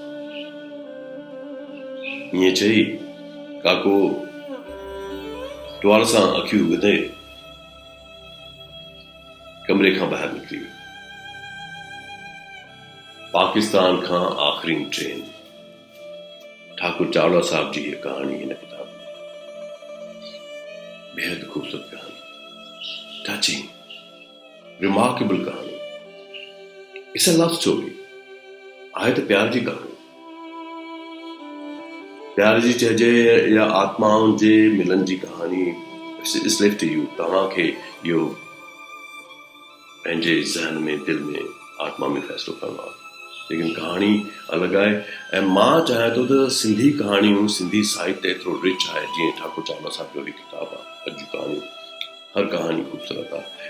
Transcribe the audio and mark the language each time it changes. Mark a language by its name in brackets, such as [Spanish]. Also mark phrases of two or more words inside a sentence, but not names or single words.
[Sindhi] ईअं चई काको टुवाल सां अखियूं विधे कमरे खां ॿाहिरि निकिरी वियो। पाकिस्तान खां आख़िरी ट्रेन। ठाकुर चावला साहब जी हीअ कहाणी हिन किताब में बेहद ख़ूबसूरत कहानी, [English] touching, remarkable कहानी। It's a love story. [Sindhi] आहे त प्यार जी कहानी, प्यार जी चइजे या आत्माउनि जे मिलन जी कहानी। [English] It's left to you. [Sindhi] तव्हांखे इहो पंहिंजे ज़हन में, दिल में, आत्मा में फ़ैसिलो करणो आहे। लेकिन कहानी अलॻि आहे ऐं मां चाहियां थो त सिंधी कहाणियूं, सिंधी साहित्य एतिरो रिच आहे। जीअं ठाकुर चावला साहब जो बि किताबु आहे अॼु कहाणियूं, हर कहानी ख़ूबसूरत आहे।